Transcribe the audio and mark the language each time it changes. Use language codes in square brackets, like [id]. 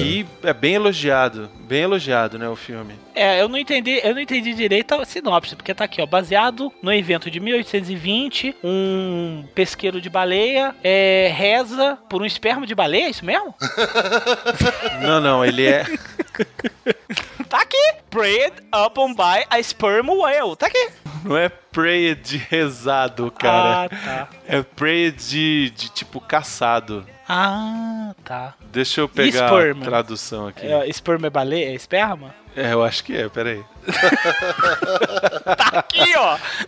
[pt] Que é bem elogiado. Bem elogiado, né, o filme. É, eu não entendi direito a sinopse, porque tá aqui, ó. Baseado no evento de 1820, um pesqueiro de baleia reza por um esperma de baleia, é isso mesmo? Não, ele é... Tá aqui! [en] Prayed upon by a sperm whale. [pt] Tá aqui! Não é prayed de rezado, cara. Ah, tá. É prayed de tipo caçado. Ah, tá. Deixa eu pegar a tradução aqui. Sperm é baleia? É esperma? É, eu acho que é, peraí. Tá aqui, ó!